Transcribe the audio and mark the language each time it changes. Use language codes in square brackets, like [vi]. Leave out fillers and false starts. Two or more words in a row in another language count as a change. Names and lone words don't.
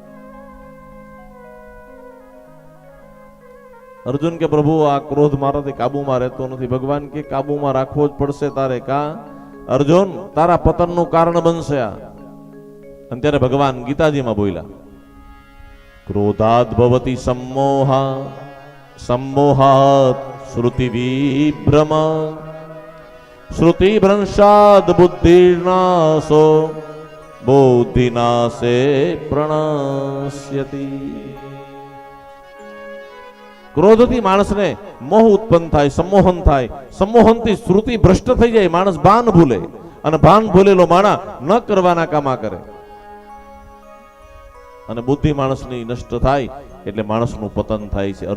[gu] અર્જુન કે પ્રભુ આ ક્રોધ મારાથી કાબુમાં રહેતો નથી. ભગવાન કે કાબુમાં રાખવો જ પડશે તારે. કા અર્જુન, તારા પતનનું કારણ બનશે આ. અને ત્યારે ભગવાન ગીતાજીમાં બોલ્યા, [sa] क्रोधाद भवति सम्मोहा सम्मोहात् श्रुति विभ्रम श्रुति भ्रंशाद बुद्धिर्नाशो बुद्धिनाशे प्रणश्यति. [gu] ક્રોધથી માણસને મોહ ઉત્પન્ન થાય, સંમોહન થાય. સંમોહનથી શ્રુતિ ભ્રષ્ટ થઈ જાય, માણસ ભાન ભૂલે, અને ભાન ભૂલેલો માણસ ન કરવાના કામા કરે, અને બુદ્ધિ માણસની નષ્ટ થાય એટલે માણસનું પતન થાય છે.